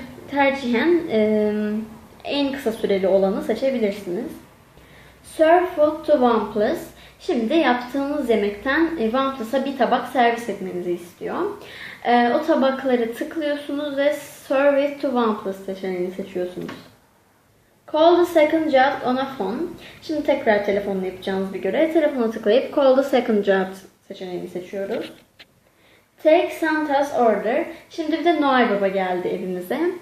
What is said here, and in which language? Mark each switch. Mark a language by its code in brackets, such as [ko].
[tr] Tercihen en kısa süreli olanı seçebilirsiniz. [en] Serve food to OnePlus. [tr] Şimdi yaptığınız yemekten OnePlus'a bir tabak servis etmenizi istiyor. O tabakları tıklıyorsunuz ve [en] Serve it to OnePlus [tr] seçeneğini seçiyorsunuz. [en] Call the second job on a phone. [tr] Şimdi tekrar telefonla yapacağınız bir görev. Telefona tıklayıp [en] Call the second job [tr] seçeneğini seçiyoruz. [en] Take Santa's order. [tr] Şimdi bir de Noel Baba geldi evimize.